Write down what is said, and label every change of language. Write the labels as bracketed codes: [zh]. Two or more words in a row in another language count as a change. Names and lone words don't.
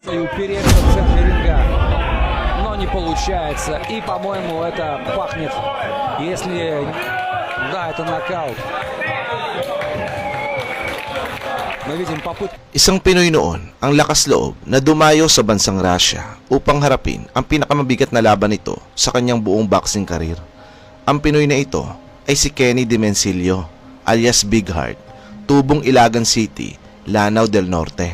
[ru] и упереться в центре ринга, но не получается. И, по-моему, это пахнет, если... Да, это нокаут. Мы видим попытку. [tl] Isang Pinoy noon ang lakas loob na dumayo sa bansang Russia upang harapin ang pinakamabigat na laban nito sa kanyang buong [en] boxing career. [tl] Ang Pinoy na ito ay si Kenny Dimencillo alias Big Heart, tubong Ilagan City, Lanao del Norte.